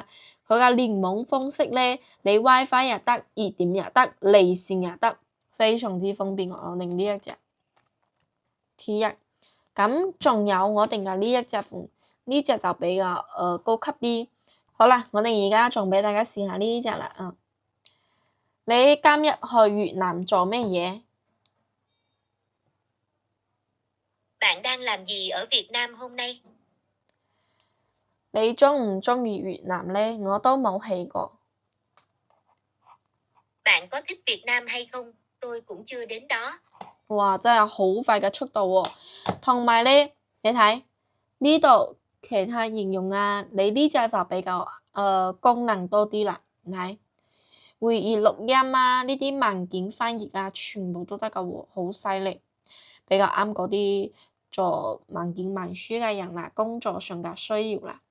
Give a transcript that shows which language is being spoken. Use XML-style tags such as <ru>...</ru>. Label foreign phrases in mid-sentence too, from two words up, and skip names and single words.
<yue>佢嘅聯網方式咧，你 WiFi 又得，熱點又得，離線又得，非常之方便。我哋呢一隻 T1，咁仲有我哋嘅呢一隻款，呢隻就比較高級啲。好啦，我哋而家仲俾大家試下呢隻啦啊！你今日去越南做咩嘢？</yue> <vi>Bạn đang làm gì ở Việt Nam hôm nay?</vi> <yue>你鍾唔鍾意越南呢？我都冇去過。</yue> <vi>Bạn có thích Việt Nam hay không? Tôi cũng chưa đến đó.</vi> <yue>哇，真係好快嘅速度喎！同埋呢，你睇呢度其他形容啊，你呢隻就比較功能多啲啦。你睇會議錄音啊，呢啲文件翻譯啊，全部都得㗎喎，好犀利，比較啱嗰啲做文件文書嘅人啦，工作上嘅需要啦。</yue>